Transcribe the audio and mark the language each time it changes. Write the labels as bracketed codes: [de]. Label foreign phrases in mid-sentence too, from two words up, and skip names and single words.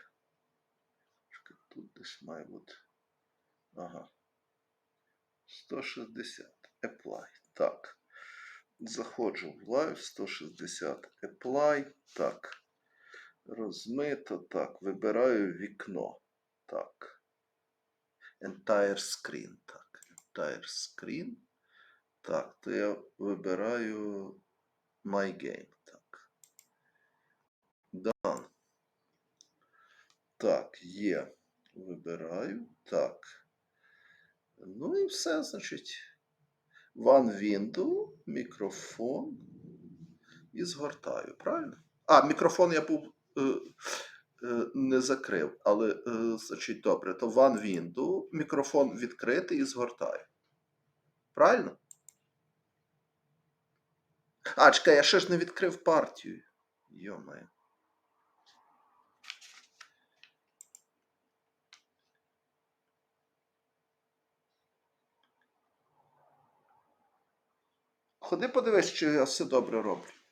[uk] Тут десь має бути. Ага. 160. Apply. Так. Заходжу в лайв. 160. Apply. Так. Розмито. Так. Вибираю вікно. Так. [en] Entire screen. Так. Entire screen. [uk] Так. То я вибираю My Game. Так. Done. Так, є. Вибираю. Так. Ну і все, значить. [en] One window, [uk] мікрофон. І згортаю, правильно? А, мікрофон я був не закрив, але, значить, добре, то [en] one window, [uk] мікрофон відкритий і згортаю. Правильно? А, чекай, я ще ж не відкрив партію. Йо-моє. Ходи подивись, чи я все добре роблю.